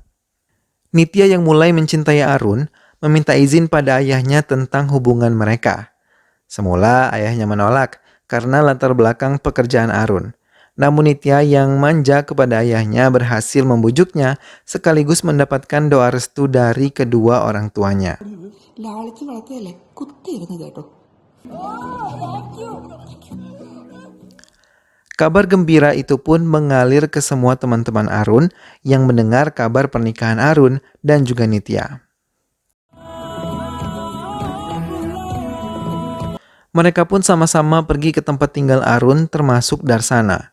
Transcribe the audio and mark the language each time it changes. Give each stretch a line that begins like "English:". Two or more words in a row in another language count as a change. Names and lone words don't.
Indonesian: Nitya yang mulai mencintai Arun meminta izin pada ayahnya tentang hubungan mereka. Semula ayahnya menolak karena latar belakang pekerjaan Arun. Namun Nitya yang manja kepada ayahnya berhasil membujuknya sekaligus mendapatkan doa restu dari kedua orang tuanya.
Malayalam: ലാളിച്ച് വളർത്തിയല്ലേ കുത്തിയിരുന്നു കേട്ടോ.
Indonesian: Kabar gembira itu pun mengalir ke semua teman-teman Arun yang mendengar kabar pernikahan Arun dan juga Nitya. Mereka pun sama-sama pergi ke tempat tinggal Arun termasuk Darsana.